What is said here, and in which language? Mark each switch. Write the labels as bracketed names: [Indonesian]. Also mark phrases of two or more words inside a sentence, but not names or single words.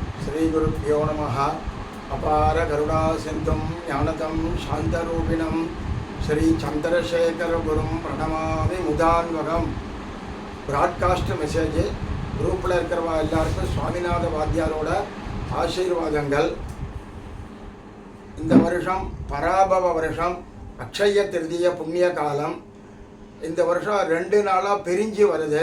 [Sanskrit] श्रीगुरुभ्यो नमः। अपार करुणासिन्धुं ज्ञानदं शान्तरूपिणं श्रीचन्द्रशेखरगुरुं प्रणमामि मुदान्वகம். [English] broadcast message [Tamil] குரூப்பில் இருக்கிறவா எல்லாருக்கும் சுவாமிநாத வாத்தியாரோட ஆசீர்வாதங்கள். இந்த வருஷம் பராபவ வருஷம், அக்ஷய திருதிய புண்ணிய காலம். இந்த வருஷம் 2 நாளாக பிரிஞ்சு வருது.